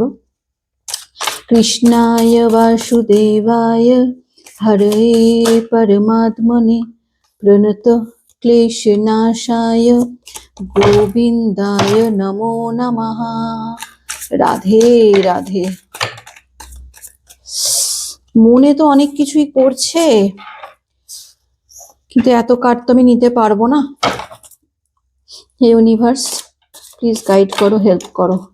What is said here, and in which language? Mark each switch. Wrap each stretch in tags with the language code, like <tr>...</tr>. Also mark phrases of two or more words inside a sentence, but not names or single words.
<sa>कृष्णाय वासुदेवाय हरे परमात्मने प्रणत क्लेशनाशाय गोविंदाय नमो नमः।</sa> <bn>রাধে রাধে। মনে তো অনেক কিছুই করছে, কিন্তু এত কার্ড তো আমি নিতে পারবো না। হে ইউনিভার্স,</bn> <en>please guide</en> <bn>করো, হেল্প করো।</bn>